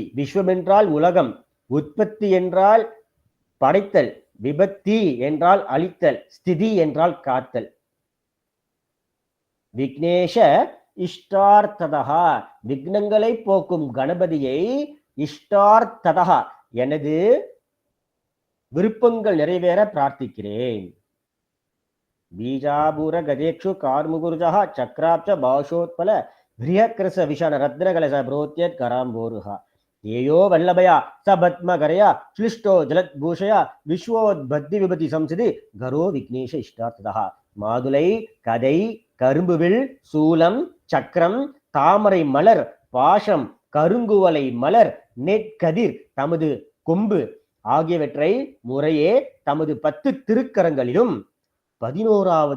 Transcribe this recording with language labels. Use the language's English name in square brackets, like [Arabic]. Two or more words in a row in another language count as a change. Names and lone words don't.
[Tamil] விஸ்வம் என்றால் உலகம், உற்பத்தி என்றால் படைத்தல், விபத்தி என்றால் அழித்தல், ஸ்திதி என்றால் காத்தல். [Sanskrit] विघ्नेश इष्टार्थदा, [Tamil] விக்னங்களை போக்கும் கணபதியை இஷ்டார்த்ததா, எனது விருப்பங்கள் நிறைவேற பிரார்த்திக்கிறேன். [Sanskrit] बीजाबूर गजेक्षु कार्मुकुर्जः चक्राब्ज भाषोत्पल बृहत्कृस विषण रत्नकलश ब्रोत्यत् कराम्बोरुः येयो वल्लभया सबत्मकरया श्लिष्टो जलद्भूषया विश्वोद्बद्धि विभति संसदि गरो विघ्नेश इष्टार्थतः [Tamil] மாதுளை கதை கரும்புவில் சூலம் சக்கரம் தாமரை மலர் பாசம் கருங்குவலை மலர் நெற்கதிர் தமது கொம்பு ஆகியவற்றை முறையே தமது 10 திருக்கரங்களிலும் 11வது